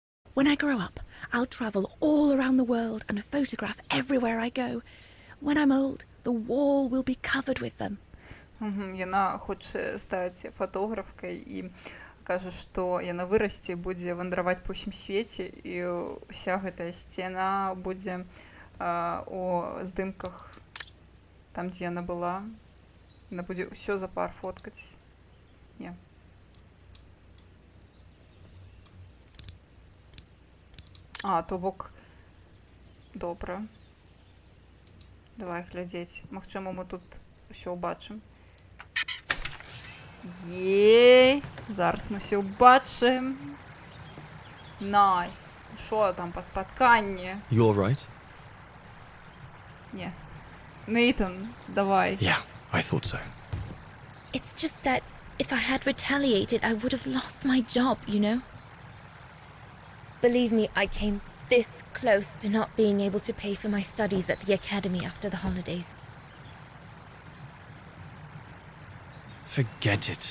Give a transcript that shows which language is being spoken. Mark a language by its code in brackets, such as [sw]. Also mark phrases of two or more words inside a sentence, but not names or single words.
[en] When I grow up, I'll travel all around the world and photograph everywhere I go. When I'm old, the wall will be covered with them. [be] Яна хоча стаць фотографкай і кажа, што яна вырасце, будзе вандраваць па ўсім свеце, і ўся гэтая сцена будзе у здымках там, дзе яна была. Яна будзе ўсё за пар фоткаць. Не. То бок добра. Давай глядзець. Магчыма, мы тут усё ўбачым. Ей, зараз мы ўсё ўбачым. Найс. Шо там па спатканні? [en] You all right? [be] Не. Нейтан, давай. [en] Yeah, I thought so. It's just that if I had retaliated, I would have lost my job, you know? Believe me, I came this close to not being able to pay for my studies at the academy after the holidays. Forget it.